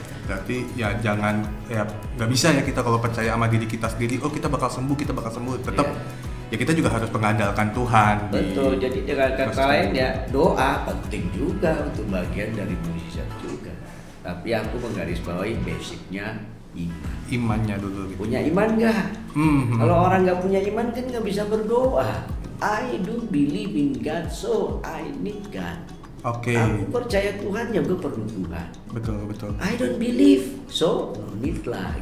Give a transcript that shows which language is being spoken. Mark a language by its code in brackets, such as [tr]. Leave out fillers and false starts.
[id] Berarti ya jangan ya nggak bisa ya kita kalau percaya sama diri kita sendiri, oh kita bakal sembuh, tetap ya kita juga harus mengandalkan Tuhan. Betul, jadi dengan kata proses lain ya doa penting juga untuk bagian dari mujizat juga. Tapi aku menggarisbawahi basicnya iman. imannya dulu gitu. Punya iman nggak? Kalau orang nggak punya iman kan nggak bisa berdoa. [en] I do believe in God, so I need God. [id] Oke. Aku percaya Tuhan, ya gue perlu Tuhan. Betul. [en] I don't believe, so no need lah.